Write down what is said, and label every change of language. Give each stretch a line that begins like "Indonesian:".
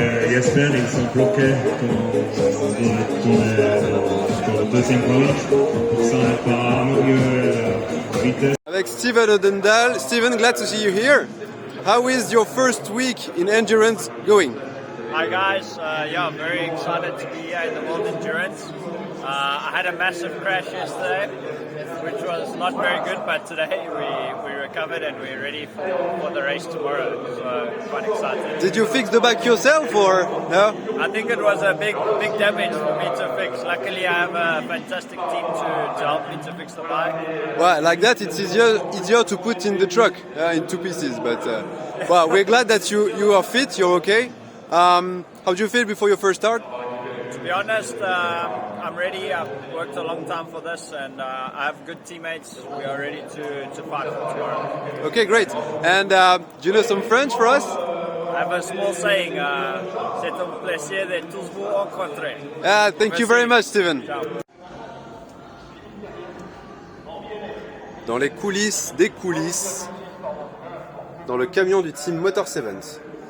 French: j'espère, ils sont bloqués dans le deuxième round. Pour ça, on va améliorer la vitesse. Avec Steven Odendal.
English: Steven, glad to see you here. How is your first week in endurance going? Hi guys, yeah, I'm very excited to be here in the World Endurance. I had a massive crash yesterday, which was not very good, but today we recovered and we're ready for the race tomorrow, so quite excited. Did you fix the bike yourself or no? I think it was a big damage for me to fix. Luckily I have a fantastic team to help me to fix the bike. Well, like that it's easier to put in the truck in two pieces, but well, we're glad that you are fit, you're okay. How do you feel before your first start? To be honest, I'm ready. I've worked a long time for this and I have good teammates. We are ready to fight for tomorrow. Okay, great. And do you know some French for us? I have a small saying,
French: c'est un plaisir de tous vous rencontrer.
English: Thank you very much, Steven.
Italian: Ciao.
French: Dans les coulisses des coulisses, dans le camion du team Motor 7.